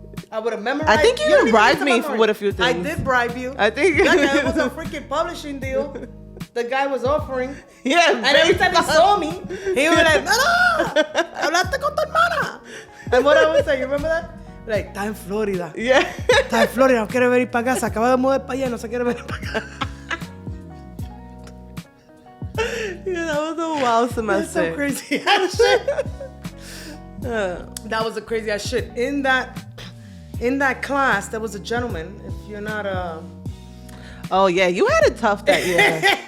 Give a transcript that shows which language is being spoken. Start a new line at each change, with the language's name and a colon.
English: I would have memorized. I think you bribed me with a few things. I did bribe you. I think it was a freaking publishing deal. The guy was offering. Yeah, and every time he saw me, he was like,
Spanish: no, hablaste con tu hermana.
English: And what I would say, you remember that?
Spanish: Like, está en Florida.
English: Yeah.
Spanish: Está en Florida, no quiere venir para acá. Se acaba de mudar para allá, no se quiere venir para acá.
English: Yeah, that was a wild semester. That's some crazy ass shit. That was a crazy ass shit. In that class, there was a gentleman. If you're not Oh yeah, you had it tough that year.